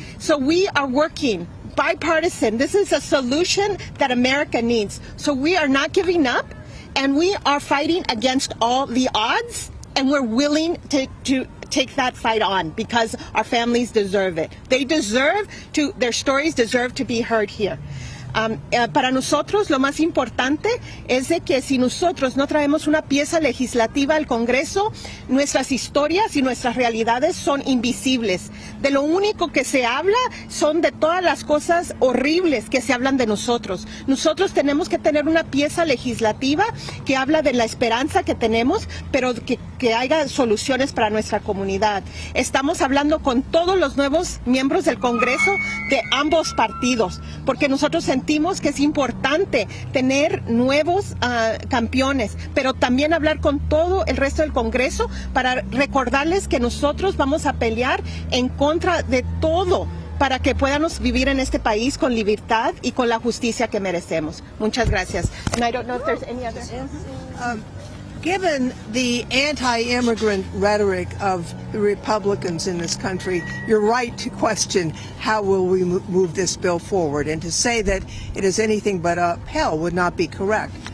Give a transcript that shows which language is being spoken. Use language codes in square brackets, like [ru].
[en] So we are working bipartisan. This is a solution that America needs. So we are not giving up, and we are fighting against all the odds, and we're willing to take that fight on because our families deserve it. Their stories deserve to be heard here. [es] Para nosotros lo más importante es de que si nosotros no traemos una pieza legislativa al Congreso, nuestras historias y nuestras realidades son invisibles. De lo único que se habla son de todas las cosas horribles que se hablan de nosotros. Nosotros tenemos que tener una pieza legislativa que habla de la esperanza que tenemos, pero que haya soluciones para nuestra comunidad. Estamos hablando con todos los nuevos miembros del Congreso de ambos partidos, porque nosotros sentimos que es importante tener nuevos campeones, pero también hablar con todo el resto del Congreso para recordarles que nosotros vamos a pelear en contra de todo para que podamos vivir en este país con libertad y con la justicia que merecemos. Muchas gracias. [en] And I don't know if there's any other. Given the anti-immigrant rhetoric of the Republicans in this country, you're right to question how will we move this bill forward, and to say that it is anything but uphill would not be correct.